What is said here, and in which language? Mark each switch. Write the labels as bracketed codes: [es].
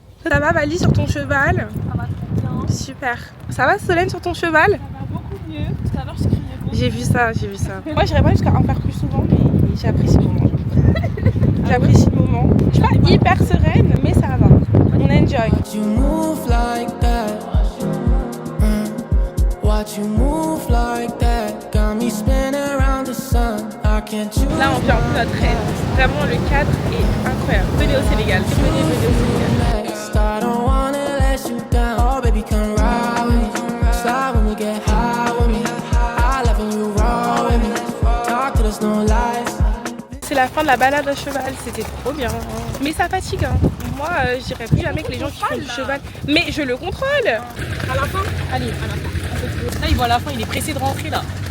[fr] Ça va, Vali, sur ton cheval? Ça va très bien. Super. Ça va, Solène, sur ton cheval? Ça va beaucoup mieux. Tout à l'heure, je criais beaucoup. J'ai vu ça. Moi, j'irais pas jusqu'à en faire plus souvent, mais j'apprécie le moment. J'apprécie le moment. Je suis pas hyper sereine, mais ça va. On enjoy. [en] You move like that. Watch you move like that. Got me spinning around the sun. I can't choose. [fr] Là, on vient un peu notre aide. Vraiment, le cadre est incroyable. Venez au Sénégal. Venez au Sénégal. [en] I don't wanna let you down. Oh, baby, come ride with me. Slide when we get high with me. I love when you roll with me. Talk to us, no lies. [fr] C'est la fin de la balade à cheval, c'était trop bien. Mais ça fatigue, hein. Moi, je dirais plus jamais que les gens qui font du cheval. Mais je le contrôle. À la fin? Allez, à la fin. Là, il voit à la fin, il est pressé de rentrer là.